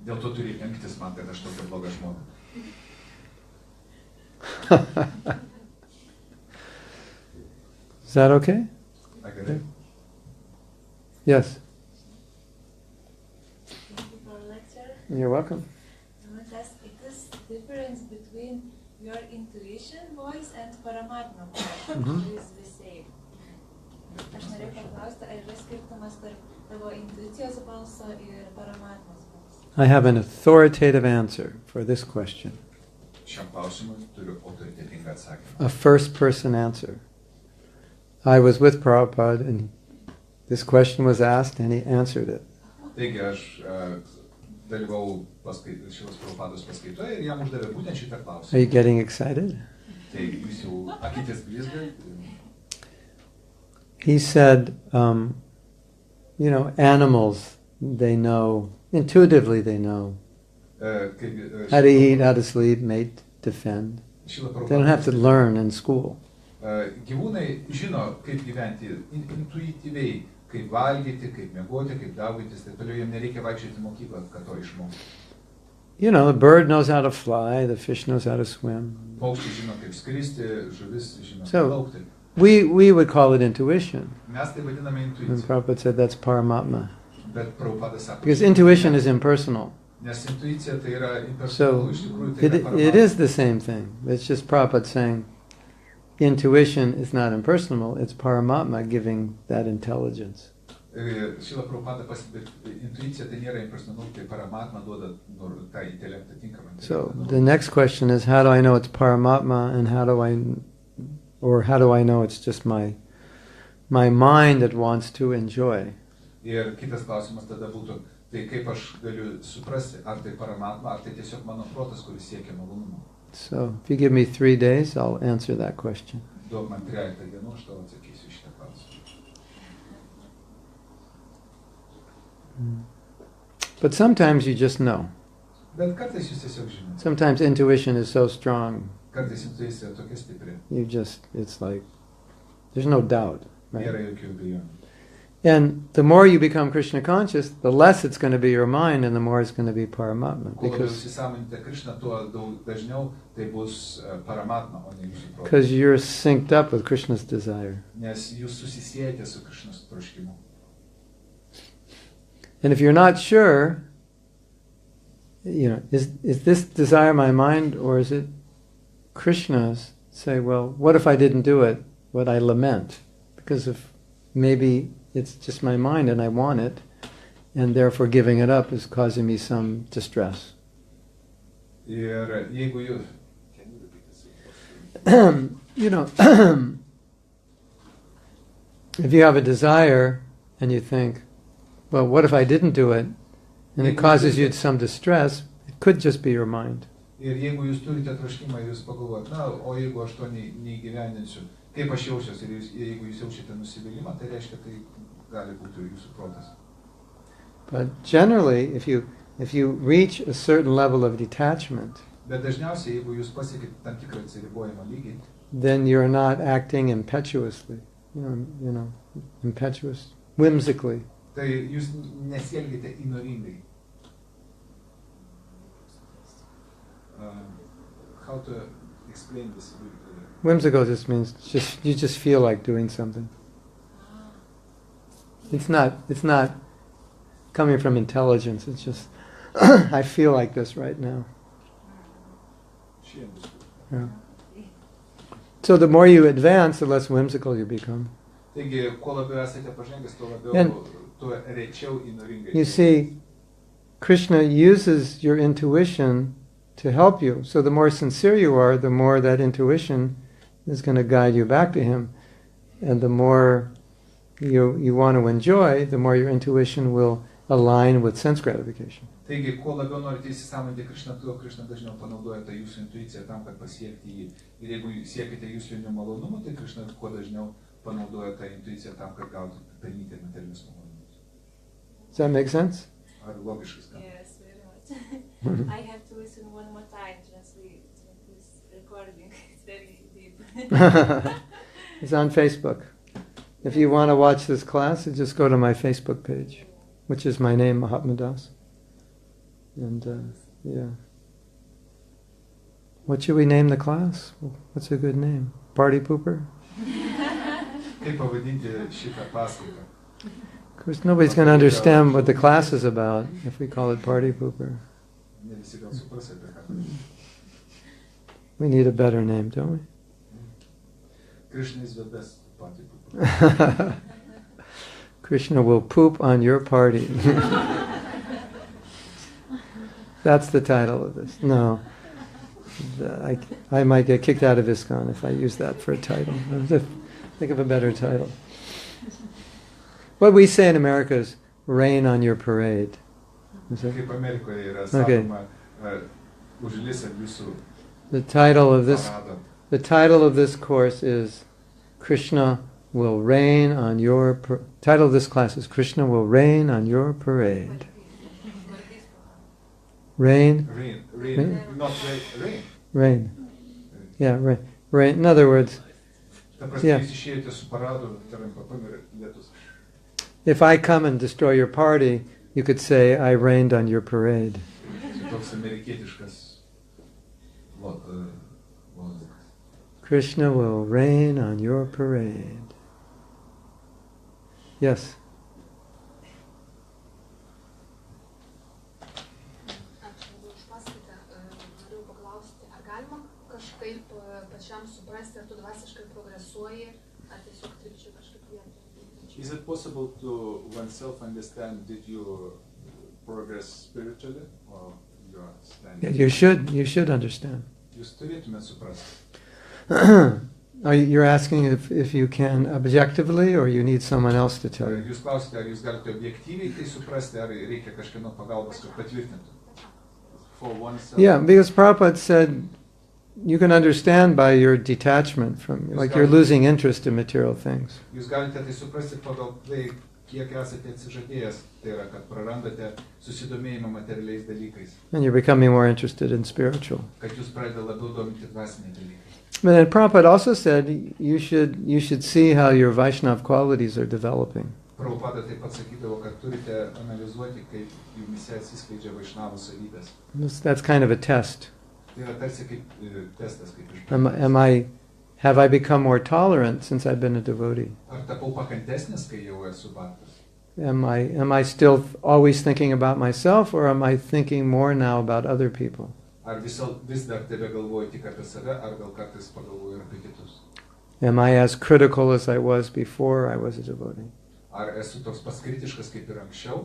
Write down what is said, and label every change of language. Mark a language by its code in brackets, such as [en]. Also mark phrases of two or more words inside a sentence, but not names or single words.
[en] Is that okay? Yes. Thank you for the lecture. You're welcome. I want to ask, it is difference between your intuition voice and Paramatma voice, which is the same. [lt] Aš norėjau paklausti, ar yra skirtumas tarp tavo intuicijos balso ir Paramatmos balso? [en] I have an authoritative answer for this question. A first-person answer. I was with Prabhupada and this question was asked and he answered it. [lt] Taigi aš dalyvau šios Prabhupados paskaitoje ir jam uždavė būtent šitą klausimą. [en] Are you getting excited? [lt] Tai jūs jau akytės blizga. [en] He said, animals, they know, intuitively they know how to eat, how to sleep, mate, defend. They don't have to learn in school. [lt] Gyvūnai žino, kaip gyventi intuityviai, kaip valgyti, kaip miegoti, kaip daugytis, taip toliau, jiems nereikia vaikščioti į mokyklą, kad to išmokti. [en] The bird knows how to fly, the fish knows how to swim. [lt] Paukščiai žino, kaip skristi, žuvis žino, kaip [en] So, [lt] plaukti. [en] we would call it intuition. [lt] Mes tai vadiname [en] And [lt] intuicija. [en] Prabhupada said that's Paramatma. [lt] Bet Prabhupada sako, [en] Because intuition is impersonal. [lt] nes intuicija tai yra [en] So [lt] impersonal, iš tikrųjų tai yra [en] it is [lt] Paramatma. [en] the same thing. It's just Prabhupada saying intuition is not impersonal, it's Paramatma giving that intelligence. [lt] Šila Prabhupada pasibėt, intuicija tai nėra impersonal, tai Paramatma duoda tą intelektą tinkamą. [en] So the next question is, how do I know it's Paramatma, and how do I know it's just my mind that wants to enjoy? [lt] Ir kitas klausimas tada būtų, tai kaip aš galiu suprasti, ar tai Paramatma, ar tai tiesiog mano protas, kuris siekia malonumo. [en] So if you give me 3 days, I'll answer that question. [lt] Duok man 3 dienų, aš tau atsakysiu šitą klausimą. [en] But sometimes you just know. [lt] Bet kartais jūs tiesiog žinote. [en] Sometimes intuition is so strong, [lt] Kartais intuicija tokia stipri. [en] it's like, there's no doubt, [lt] Nėra [en] right? [lt] jokių abejonių. [en] And the more you become Krishna conscious, the less it's going to be your mind and the more it's going to be Paramatma. [lt] Kuo labiau įsisąmoninate Krishną, tuo dažniau tai bus Paramatma, o ne jūsų protas. [en] Because you're synced up with Krishna's desire. [lt] Nes jūs susisiejate su Krishnos troškimu. [en] And if you're not sure, is this desire my mind or is it Krishna's? Say, well, what if I didn't do it? What I lament? Because if maybe it's just my mind and I want it, and therefore giving it up is causing me some distress. [lt] Ir jeigu jūs... [en] If you have a desire and you think, well, what if I didn't do it? And it causes you some distress, it could just be your mind. [lt] Ir jeigu jūs turite troškimą, jūs pagalvojate, o jeigu aš to neįgyvendinsiu, kaip aš jausiuosi, ir jeigu jūs jaučiate nusivylimą, tai reiškia, tai gali būti jūsų protas. [en] But generally, if you reach a certain level of detachment, [lt] Bet dažniausiai, jeigu jūs pasiekite tam tikrą atsiribojimo lygį, [en] then you're not acting impetuously, impetuous, whimsically. [lt] tai jūs nesielgite įnoringai. [en] How to explain this? Whimsical just means you just feel like doing something. It's not coming from intelligence. It's just I feel like this right now. Yeah. So the more you advance, the less whimsical you become. [lt] Taigi, kuo labiau esate pažengęs, tuo rečiau įnoringai. [en] You see, Krishna uses your intuition to help you. So the more sincere you are, the more that intuition is going to guide you back to Him. And the more you want to enjoy, the more your intuition will align with sense gratification. [lt] Taigi, kuo labiau norite įsisąmoninti Krishną, tuo Krishna dažniau panaudoja tą jūsų intuiciją tam, kad pasiekti jį. Ir jeigu siekite jūsų malonumų, tai Krishna kuo dažniau panaudoja tą intuiciją tam, kad gautumėte pelnyti materialinius malonumus. [en] Does that make sense? [lt] Ar logiškai skamba? [en] Yes, very much. I have to listen one more time, translate this recording. It's very deep. It's on Facebook. If you want to watch this class, you just go to my Facebook page, which is my name, Mahatma Das. And yeah. What should we name the class? What's a good name? Party Pooper? [lt] Kaip pavadinti šitą paskaitą? [en] Of course, nobody's going to understand what the class is about if we call it Party Pooper. [lt] Ne visi gal supras apie ką. [en] We need a better name, don't we? Krishna is the best party pooper. Krishna will poop on your party. That's the title of this. No. I might get kicked out of ISKCON if I use that for a title. Think of a better title. What we say in America is rain on your parade. Is it? [lt] Kaip Amerikoje yra sakoma, užlis ant jūsų [en] The title of [lt] parado. [en] this course is Krishna will rain on your title of this class is Krishna will rain on your parade. Rain? Rain. Not rain. Rain. Yeah, rain. Rain. In other words, [lt] Ta prasme, [en] Yeah. [lt] jūs išėjote su paradu, tarim papam ir lietus. [en] if I come and destroy your party, you could say, I rained on your parade. [lt] Tai toks amerikietiškas lozungas. [en] Krishna will rain on your parade. Yes. [lt] Ačiū už paskaitą. Noriu paklausti, ar galima kažkaip pačiam suprasti, ar tu dvasiškai progresuoji, ar tiesiog trypčiai kažkaip vietoje? [en] Is it possible to oneself understand, did you progress spiritually or you are standing? You should understand. [lt] Jūs turėtumėte suprasti. [en] You're asking if you can objectively or you need someone else to tell you? [lt] Jūs klausite, ar jūs galite objektyviai tai suprasti, ar reikia kažkieno pagalbos, kad patvirtintų. [en] For oneself? Yeah, because Prabhupada said you can understand by your detachment from, like you're losing interest in material things. [lt] Jūs galite tai suprasti pagal tai, kiek esate atsižadėjęs, tai yra, kad prarandate susidomėjimą materialiais dalykais, [en] And you're becoming more interested in spiritual. [lt] kad jūs pradeda labiau dominti dvasiniai dalykai. [en] But then Prabhupada also said you should see how your Vaishnava qualities are developing. [lt] Prabhupada taip pat sakydavo, kad turite analizuoti, kaip jumyse atsiskleidžia vaišnavų savybės. [en] That's kind of a test. [lt] Tai yra tarsi kaip testas, kaip [en] Have I become more tolerant since I've been a devotee? [lt] Ar tapau pakantesnis, kai jau esu bhaktas? [en] Am I still always thinking about myself, or am I thinking more now about other people? [lt] Ar vis dar tebe galvoju tik apie save, ar gal kartais pagalvoju ir apie kitus? [en] Am I as critical as I was before I was a devotee? [lt] Ar esu toks pats kritiškas kaip ir anksčiau?